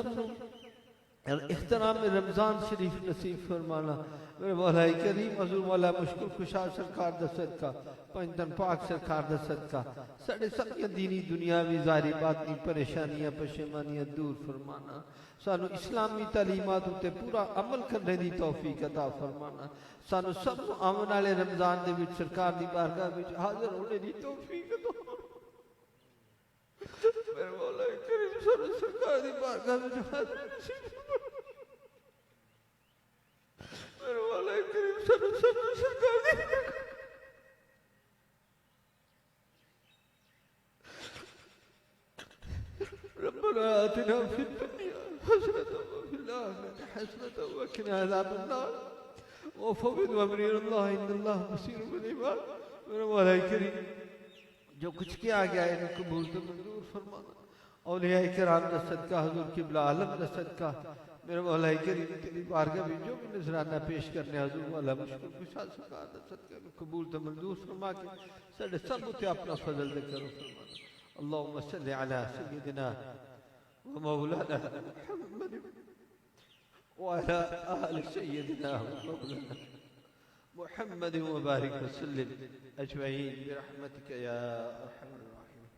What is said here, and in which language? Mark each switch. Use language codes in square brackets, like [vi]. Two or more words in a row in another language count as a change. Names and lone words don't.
[pa] نوں احترام رمضان شریف نصیب فرمانا میرے مولا کریم حضور مولا مشکل کشا سرکار دا صدقہ پنجتن پاک سرکار دا صدقہ ساڈے سب دینی دنیاوی ظاہری باطنی پریشانیاں پشیمانیاں دور فرمانا سانوں اسلامی تعلیمات اتے پورا عمل کرنے دی توفیق عطا فرمانا سانوں سب نوں آون والے رمضان دے وچ سرکار دی بارگاہ وچ حاضر ہونے دی توفیق عطا میرے مولا کریم سانوں سرکار دی بارگاہ وچ حاضر نصیب میرے مولا کریم سانوں سب نوں سرکار دی [ar] ربنا آتنا في الدنيا حسنة وفي الآخرة حسنة وقنا عذاب النار وفوض أمري إلى الله إن الله بصير بالعباد [ur] میرے مولا کریم جو کچھ کیا گیا ہے انکو قبول [pa] تو منظور فرمانا اولیاء کرام دا صدقہ حضور قبلہ عالم دا صدقہ میرے مولا کریم تیری بارگاہ میں جو بھی نذرانہ پیش کرنے حضور مولا مشکل کشا سرکار دا صدقہ قبول تو منظور فرما کے ساڈے سب اتے اپنا فضل دے کرو فرمانا [ar] اللهم صل على سيدنا ومولانا محمد وعلى آل سيدنا ومولانا محمد وبارك وسلم أجمعين برحمتك يا أرحم الراحمين